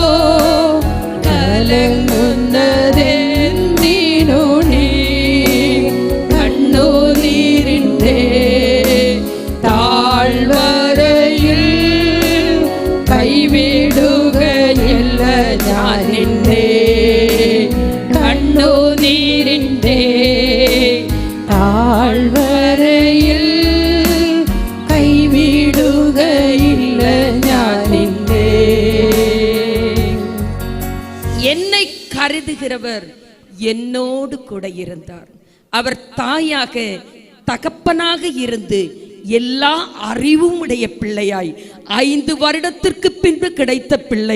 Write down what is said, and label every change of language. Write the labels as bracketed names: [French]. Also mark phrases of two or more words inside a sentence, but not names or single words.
[Malayalam] കലങ്ങുന്നതെന്തിനു നീ കണ്ണുനീരിൻ്റെ താഴ്വരയിൽ കൈവിടുകയില്ല ഞാൻ നിന്നെ. കണ്ണുനീരിൻ്റെ താഴ്വരയിൽ കൈവിടുകയില്ല ഞാൻ നിന്നെ. [Tamil] என்னை கருதுகிறவர் என்னோடு கூட இருந்தார். அவர் தாயாக தகப்பனாக இருந்து எல்லா அறிவும் உடைய பிள்ளையாய் 5 வருடத்திற்கு பின்பு கிடைத்த பிள்ளை.